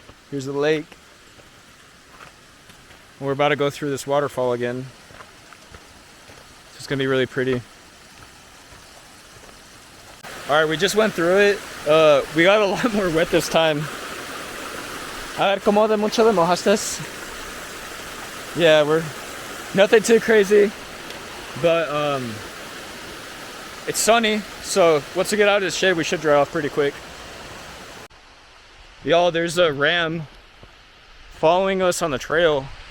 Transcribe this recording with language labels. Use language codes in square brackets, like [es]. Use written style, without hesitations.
[en] Here's the lake. We're about to go through this waterfall again. It's gonna be really pretty. All right, we just went through it. We got a lot more wet this time. [es] A ver, ¿cómo de mucho te mojaste? [en] Yeah, we're nothing too crazy, but it's sunny, so once we get out of the shade, we should dry off pretty quick. Y'all, there's a ram following us on the trail.